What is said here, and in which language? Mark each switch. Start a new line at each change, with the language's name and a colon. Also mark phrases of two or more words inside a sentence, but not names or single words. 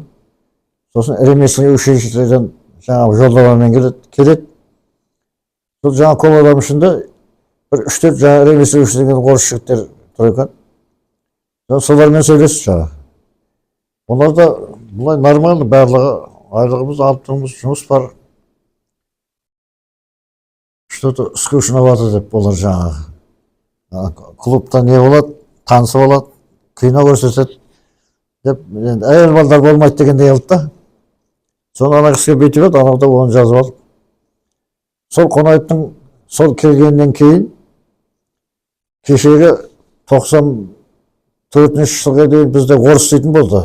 Kazakh: Сосын ремесленный училищеден жаңағы жолдамамен келеді. Сол жаңа көп адам ішінде бір 3-4 жаңа ремесленный училищеден орыс жігіттер тұр екен. Солармен сөйлесіп жаңа. Олар да бұлай нормально барлығы, айлығымыз алып тұрмыз, жұмыс бар.
Russian: Что-то скучно
Kazakh: болады деп олар жаңағы. Клубта не болады, танысы болады, кино көрсетеді деп, әйел балдар болмайды дегенде алды да. Соны ана кісіге бүйтіп еді, анау да оны жазып алды. Сол Қонаевтың сол келгеннен кейін кешегі 94 жылға дейін бізде орыс дейтін болды.